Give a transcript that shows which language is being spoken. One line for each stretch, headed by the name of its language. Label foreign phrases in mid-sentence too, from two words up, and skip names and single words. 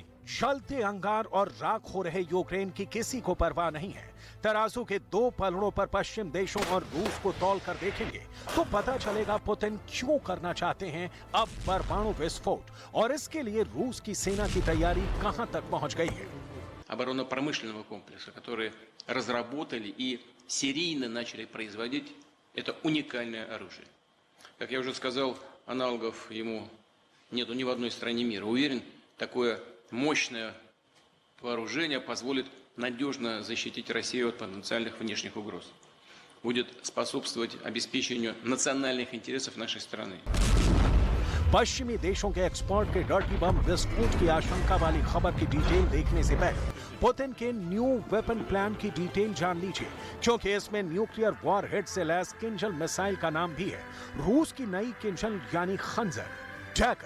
Hindi: जलते अंगार और राख हो रहे यूक्रेन की किसी को परवाह नहीं है। तराजू के दो पलड़ों पर पश्चिम देशों और रूस को तौल कर देखेंगे तो पता चलेगा पुतिन क्यों करना चाहते हैं अब परमाणु विस्फोट, और इसके लिए रूस की सेना की तैयारी कहां तक पहुंच गई है।
Russian: Оборонно-промышленного комплекса, которые разработали и серийно начали производить это уникальное оружие. Как я уже сказал, аналогов ему нету ни в одной стране мира. Уверен, такое мощное вооружение позволит надежно защитить Россию от потенциальных внешних угроз. Будет способствовать обеспечению национальных интересов нашей страны.
Hindi: पश्चिमी देशों के एक्सपोर्ट के
English: dirty bomb
Hindi: विस्फोट की आशंका वाली खबर की डिटेल देखने से पहले पुतिन के
English: new weapon plan
Hindi: की डिटेल जान लीजिए, क्योंकि इसमें
English: nuclear war head
Hindi: से लैस किंजल मिसाइल का नाम भी है। रूस की नई किंजल यानी खंजर डैगर।